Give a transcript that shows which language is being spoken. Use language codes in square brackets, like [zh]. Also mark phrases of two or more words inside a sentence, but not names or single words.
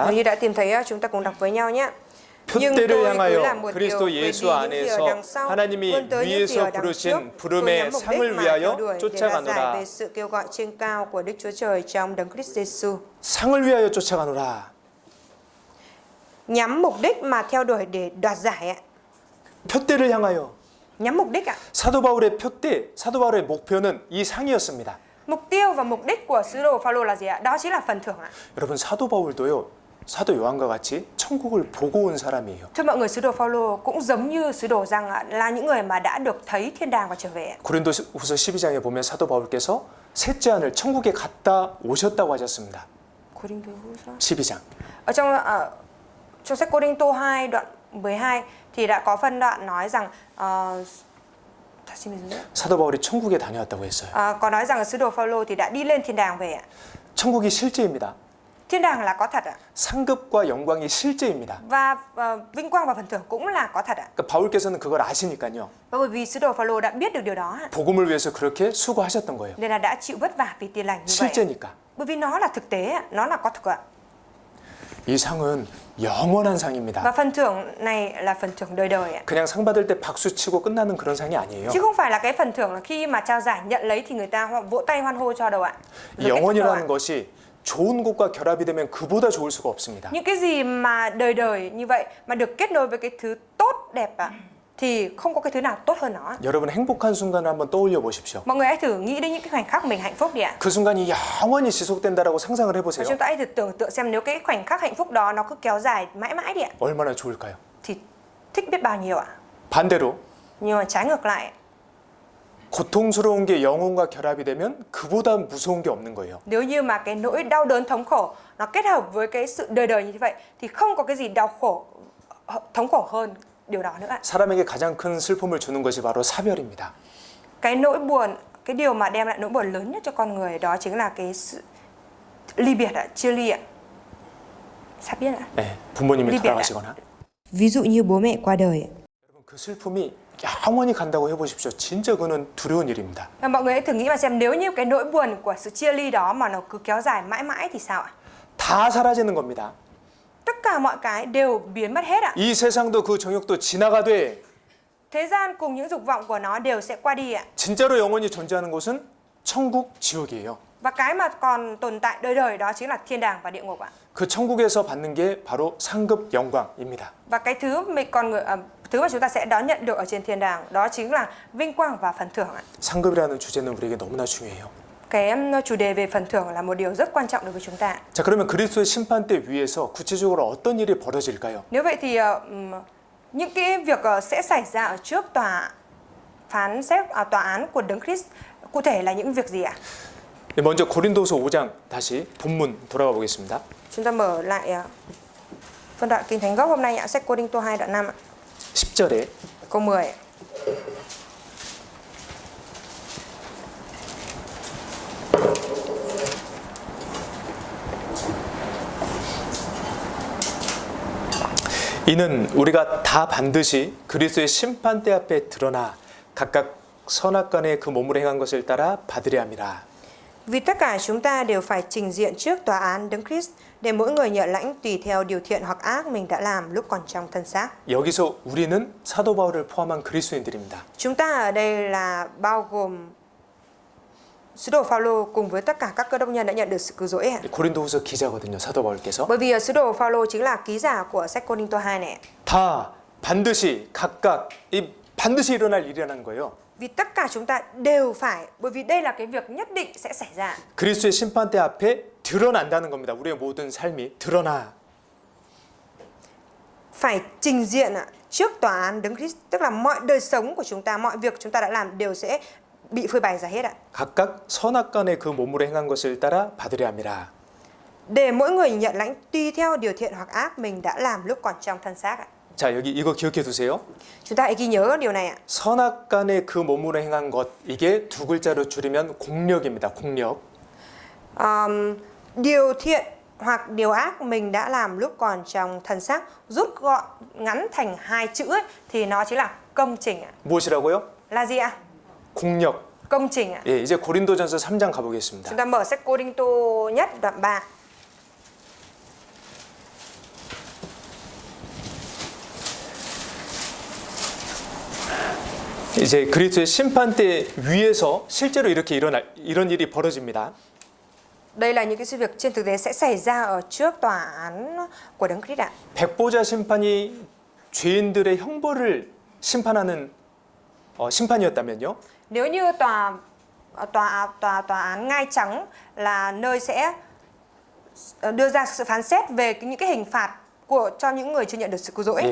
[vi] Nếu như đã tìm thấy chúng ta cùng đọc với nhau nhé. [ko] 표대를 향하여 그리스도 예수 안에서 하나님이 위에서 부르신 부름의 상을 위하여 쫓아가노라. [vi] về sự kêu gọi trên cao của Đức Chúa Trời trong Đấng Christ Jesus. [ko] 상을 위하여 쫓아가노라. [vi] Nhắm mục đích mà theo đuổi để đoạt giải ạ. [ko] 표대를 향하여. [vi] Nhắm mục đích ạ. [ko] 사도 바울의 표대, 사도 바울의 목표는 이 상이었습니다. [vi] Mục tiêu và mục đích của sứ đồ Phaolô là gì ạ? Đó chính là phần thưởng ạ. [ko] 여러분 사도 바울도요. 사도 요한과 같이 천국을 보고 온 사람이에요. [vi] Thưa mọi người, sứ đồ Phaolô cũng giống như sứ đồ Giăng ạ, là những người mà đã được thấy thiên đàng và trở về. [ko] 고린도후서 12장에 보면 사도 바울께서 셋째 안을 천국에 갔다 오셨다고 하셨습니다. 12장. [vi] Ở trong sách Cô-rinh-tô 2 đoạn 12 thì đã có phân đoạn nói rằng [ko] 사도 바울이 천국에 다녀왔다고 했어요. [vi] có nói rằng sứ đồ Phaolô thì đã đi lên thiên đàng về ạ. [ko] 천국이 실제입니다. [vi] Thiên đàng là có thật ạ. [ko] 상급과 영광이 실제입니다. [vi] Và vinh quang và phần thưởng cũng là có thật ạ. [ko] 그러니까 바울께서는 그걸 아시니까요. [vi] Và bởi vì sứ đồ Phaolô đã biết được điều đó ạ, [ko] 복음을 위해서 그렇게 수고하셨던 거예요. [vi] nên là đã chịu vất vả vì tin lành như vậy. [ko] 실제니까. [vi] Bởi vì nó là thực tế ạ, nó là có thực ạ. [ko] 이 상은 영원한 상입니다. [vi] Và phần thưởng này là phần thưởng đời đời ạ. [ko] 그냥 상 받을 때 박수 치고 끝나는 그런 상이 아니에요. [vi] Chứ không phải là cái phần thưởng là khi mà trao giải nhận lấy thì người ta vỗ tay hoan hô cho đâu ạ. [ko] 이 영원이라는 것이 좋은 것과 결합이 되면 그보다 좋을 수가 없습니다. [vi] Những cái gì mà đời đời như vậy mà được kết nối với cái thứ tốt đẹp ạ, thì không có cái thứ nào tốt hơn nó. [ko] 여러분 행복한 순간을 한번 떠올려 보십시오. [vi] Mọi người hãy thử nghĩ đến những cái khoảnh khắc mình hạnh phúc đi ạ. [ko] 그 순간이 영원히 지속된다라고 상상을 [vi] Và [ko] 해보세요. [vi] chúng ta hãy thử tưởng tượng xem nếu cái khoảnh khắc hạnh phúc đó nó cứ kéo dài mãi mãi đi ạ, [ko] 얼마나 좋을까요? [vi] thì thích biết bao nhiêu ạ. [ko] 반대로 [vi] Nhưng mà trái ngược lại, [ko] 고통스러운 게 영혼과 결합이 되면 그보다 무서운 게 없는 거예요. [vi] nếu như mà cái nỗi đau đớn thống khổ nó kết hợp với cái sự đời đời như vậy thì không có cái gì đau khổ thống khổ hơn điều đó nữa ạ. [ko] 사람에게 가장 큰 슬픔을 주는 것이 바로 사별입니다. [vi] Cái nỗi buồn, cái điều mà đem lại nỗi buồn lớn nhất cho con người đó chính là cái sự ly biệt ạ, chia ly ạ. Sắp biết ạ. [ko] 네, 부모님이 리베라. 돌아가시거나 [vi] Ví dụ như bố mẹ qua đời. [ko] 여러분 그 슬픔이 영원히 간다고 해보십시오. 진짜 그는 두려운 일입니다. [vi] Và mọi người hãy thử nghĩ mà xem nếu như cái nỗi buồn của sự chia ly đó mà nó cứ kéo dài mãi mãi thì sao ạ? [ko] 다 사라지는 겁니다. [vi] Tất cả mọi cái đều biến mất hết ạ. [ko] 이 세상도 그 정욕도 지나가되 [vi] Thế gian cùng những dục vọng của nó đều sẽ qua đi ạ. [ko] 진짜로 영원히 존재하는 곳은 천국, 지옥이에요. [vi] Và cái mà còn tồn tại đời đời đó chính là thiên đàng và địa ngục ạ. [ko] 그 천국에서 받는 게 바로 상급 영광입니다. [vi] Và cái thứ thứ mà chúng ta sẽ đón nhận được ở trên thiên đàng đó chính là vinh quang và phần thưởng ạ. [ko] 상급이라는 주제는 우리에게 너무나 중요해요. [vi] Cái chủ đề về phần thưởng là một điều rất quan trọng đối với chúng ta. [ko] 자, 그러면 그리스도의 심판대 위에서 구체적으로 어떤 일이 벌어질까요? [vi] Nếu vậy thì những cái việc sẽ xảy ra ở trước tòa án của Đấng Christ cụ thể là những việc gì ạ? [ko] 네, 먼저 고린도서 5장 다시 본문 돌아가 보겠습니다. [vi] Chúng ta mở lại phân đoạn Kinh Thánh gốc hôm nay ạ, sách Cô-rinh-tô 2 đoạn 5 ạ, [ko] 10절에 [vi] câu 10 ạ. [ko] 이는 우리가 다 반드시 그리스도의 심판대 앞에 드러나 각각 선악간에 그 몸으로 행한 것을 따라 받으려 함이라. [vi] Vì tất cả chúng ta đều phải trình diện trước tòa án Đấng Christ để mỗi người nhận lãnh tùy theo điều thiện hoặc ác mình đã làm lúc còn trong thân xác. [ko] 여기서 우리는 사도 바울을 포함한 그리스도인들입니다. [vi] Chúng ta ở đây là bao gồm sứ đồ Phaolô cùng với tất cả các cơ đốc nhân đã nhận được sự cứu rỗi. [ko] 고린도후서 기자거든요. 사도 바울께서. [vi] Bởi vì sứ đồ Phaolô chính là ký giả của sách Cô-rinh-tô 2 này. [ko] 다 반드시 각각 이 반드시 일어날 일이라는 거예요. [vi] Vì tất cả chúng ta đều phải, bởi vì đây là cái việc nhất định sẽ xảy ra. [ko] 그리스도의 심판대 앞에 드러난다는 겁니다. 우리의 모든 삶이 드러나. [vi] Phải trình diện trước tòa án Đấng Christ, tức là mọi đời sống của chúng ta, mọi việc chúng ta đã làm đều sẽ bị phơi bày ra hết ạ. [ko] 각각 선악간의 그 몸으로 행한 것을 따라 받으려 함이라. [vi] Để mỗi người nhận lãnh tùy theo điều thiện hoặc ác mình đã làm lúc còn trong thân xác ạ. [ko] 자, 여기 이거 기억해 두세요. [vi] Chúng ta hãy ghi nhớ điều này ạ. [ko] 선악간의 그 몸으로 행한 것, 이게 두 글자로 줄이면 공력입니다. 공력. [vi] Điều thiện hoặc điều ác mình đã làm lúc còn trong thân xác, rút gọn ngắn thành hai chữ ấy, thì nó chính là công trình ạ. [ko] 무엇이라고요? [vi] Là gì ạ? [ko] 공력. [vi] Công trình ạ. [ko] 예, 이제 고린도전서 3장 가보겠습니다. [vi] Chúng ta mở sách Cô-rinh-tô nhất đoạn 3. [ko] 이제 그리스도의 심판대 위에서 실제로 이렇게 이런 일이 벌어집니다. [vi] Đây là những cái sự việc trên thực tế sẽ xảy ra ở trước tòa án của Đấng Christ ạ. [ko] 백보자 심판이 죄인들의 형벌을 심판하는 심판이었다면요. [vi] Nếu như tòa án ngai trắng là nơi sẽ đưa ra sự phán xét về những cái hình phạt cho những người chưa nhận được sự cứu rỗi,